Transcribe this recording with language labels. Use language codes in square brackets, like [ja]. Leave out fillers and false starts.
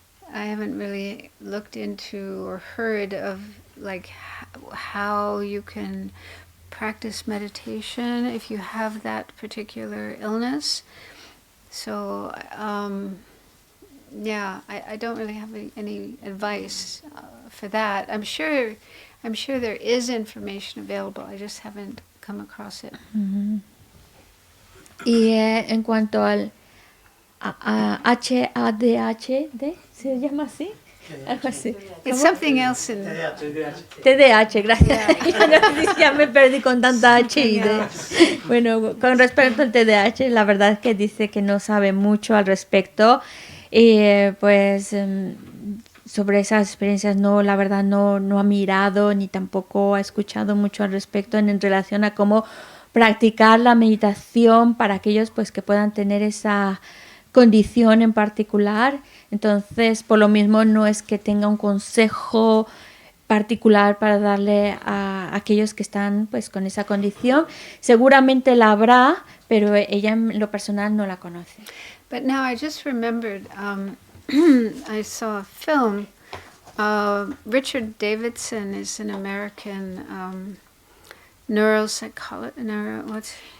[en] I haven't really looked into or heard of like how you can practice meditation if you have that particular illness. So yeah, I don't really have any advice for that. I'm sure there is information available. I just haven't come across it. [es] Y en cuanto al HADHD, ¿se llama así? Algo así. [en] It's something else in [es] TDAH, gracias. Ya me perdí con tanta H y D. Bueno, con respecto al TDAH, la verdad es que dice que no sabe mucho al respecto. Y pues sobre esas experiencias la verdad no ha mirado ni tampoco ha escuchado mucho al respecto en relación a cómo practicar la meditación para aquellos pues que puedan tener esa condición en particular. Entonces, por lo mismo, no es que tenga un consejo particular para darle a aquellos que están pues con esa condición. Seguramente la habrá, pero ella en lo personal no la conoce. [en] But now I just remembered, I saw a film. Richard Davidson is an American neuropsychologist.